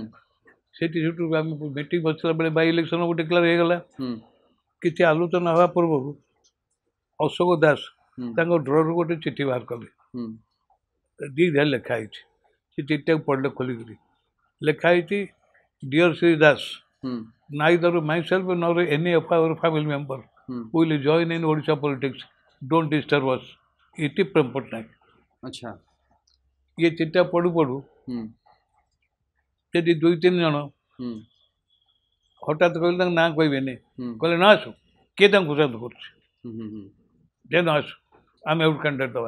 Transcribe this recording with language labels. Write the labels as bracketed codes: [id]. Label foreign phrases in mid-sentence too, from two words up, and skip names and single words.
[or] ସେଠୁ ଆମେ ମିଟିଂ ବସିଲା ବେଳେ [en] by election declare [or] ହେଇଗଲା। ହୁଁ କିଛି ଆଲୋଚନା ହେବା ପୂର୍ବରୁ ଅଶୋକ ଦାସ ହୁଁ ତାଙ୍କ ଡ୍ରରୁ ଗୋଟେ ଚିଠି ବାହାର କଲେ। ହୁଁ ଦୀର୍ଘ ଲେଖା ହେଇଛି। ସେ ଚିଠିଟାକୁ ପଢ଼ିଲେ ଖୋଲିକରି। ଲେଖା ହେଇଛି, ଡିଅର୍ ଶ୍ରୀ ଦାସ, ହୁଁ [en] neither myself nor any of our family member ହୁଁ will join in Odisha politics. Don't disturb us. [or] ଇତି ପ୍ରେମ ପଟ୍ଟନାୟକ। ଆଚ୍ଛା। ଇଏ ଚିଠିଟା ପଢ଼ୁ ପଢ଼ୁ ହୁଁ ସେଠି 2-3 ଜଣ ହୁଁ ହଠାତ୍ କହିଲେ ତାଙ୍କ ନାଁ କହିବେନି, ହୁଁ କହିଲେ ନା ଆସୁ, କିଏ ତାଙ୍କୁ ଖୋସାଦ କରୁଛି, ହୁଁ ହୁଁ ଯେ ନ ଆସୁ, ଆମେ ଏଉଠୁ କ୍ୟାଣ୍ଡିଡେଟ୍ ଦେବା।